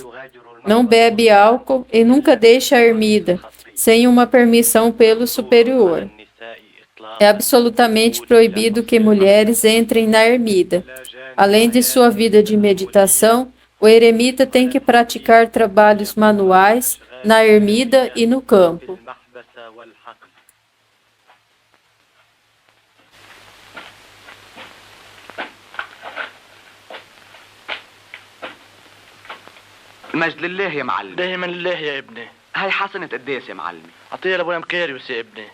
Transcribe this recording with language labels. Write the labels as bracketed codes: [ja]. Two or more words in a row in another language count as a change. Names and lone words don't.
[pt] Não bebe álcool e nunca deixa a ermida, sem uma permissão pelo superior. É absolutamente proibido que mulheres entrem na ermida. Além de sua vida de meditação, o eremita tem que praticar trabalhos manuais na ermida e no campo. [ar] المجد لله يا معلم. دايما لله يا ابني. هاي حسنة قداس يا معلمي. عطيها لابونا مكاريوس يا ابني.